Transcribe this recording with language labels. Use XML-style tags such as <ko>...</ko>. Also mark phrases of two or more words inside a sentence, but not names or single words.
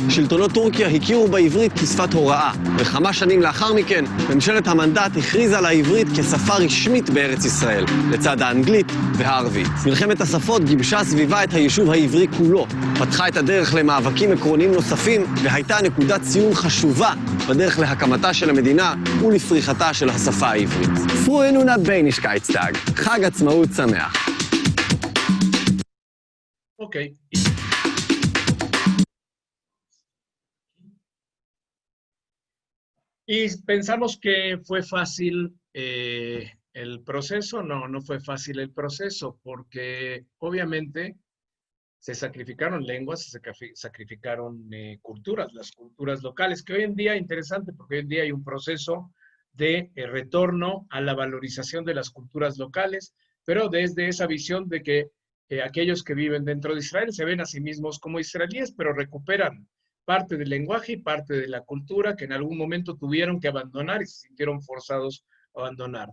<he>שלטונות טורקיה הכירו בעברית כשפת הוראה, וכמה שנים לאחר מכן, ממשלת המנדט הכריזה על העברית כשפה רשמית בארץ ישראל, לצד האנגלית והערבית. מלחמת השפות גיבשה סביבה את היישוב העברי כולו, פתחה את הדרך למאבקים עקרוניים נוספים, והייתה נקודת ציון חשובה בדרך להקמתה של המדינה ולפריחתה של השפה העברית.</he> <de>Frohen Unabhängigkeitstag,</de> <he>חג עצמאות שמח.</he> <es>Ok. Y pensamos que fue fácil el proceso. No, no fue fácil el proceso, porque obviamente se sacrificaron lenguas, se sacrificaron culturas, las culturas locales, que hoy en día, interesante, porque hoy en día hay un proceso de retorno a la valorización de las culturas locales, pero desde esa visión de que aquellos que viven dentro de Israel se ven a sí mismos como israelíes, pero recuperan parte del lenguaje y parte de la cultura que en algún momento tuvieron que abandonar y se sintieron forzados a abandonar.</es>